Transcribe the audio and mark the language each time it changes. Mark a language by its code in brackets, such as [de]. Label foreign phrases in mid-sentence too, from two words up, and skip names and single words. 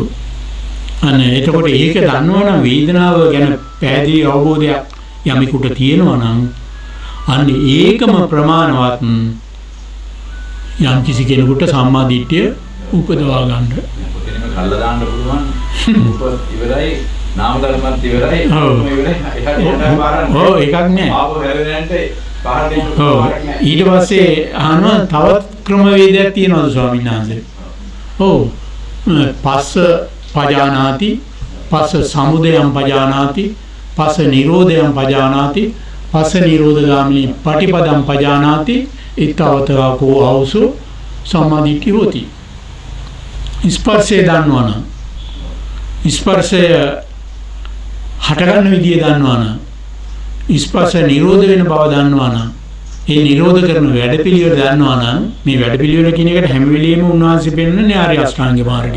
[si] අනේ එතකොට ඒක දන්නවනම් වේදනාව ගැන පැහැදිලි අවබෝධයක් යමෙකුට තියෙනවා නම් අන්න ඒකම ප්‍රමාණවත් යම් කිසි කෙනෙකුට සම්මා දිට්ඨිය උපදවා ගන්න. කල්ලා දාන්න පුළුවන්. ඉවරයි නාම ධර්මත් ඉවරයි. ඔව්. ඉවරයි. එහාට යනවා පාරක්. ඔව් එකක් නෑ. ආපහු හැරෙන්නට පාරක් ඔව් ඊට පස්සේ අහනවා තවත් ක්‍රමවේදයක් තියෙනවද ස්වාමීන් වහන්සේ? [pi] ඔව් පස්ස පජානාති, පස්ස සමුදයං පජානාති, පස්ස නිරෝධයං පජානාති, පස්ස නිරෝධගාමිනී පටිපදං පජානාති, ඊතාවතා කෝ ආවසු සම්මාදිට්ඨි හොති. [si] ස්පර්ශය දන්නවනම්, ස්පර්ශය හටගන්න විදිය දන්නවනම්, ස්පර්ශ නිරෝධ වෙන බව දන්නවනම්, ඒ නිරෝධ කරන වැඩපිළිවෙල දන්නවනම්, මේ වැඩපිළිවෙල කියන එකට හැම වෙලෙම උන්වහන්සේ පෙන්වන්නේ ආර්ය අෂ්ටාංග මාර්ගය.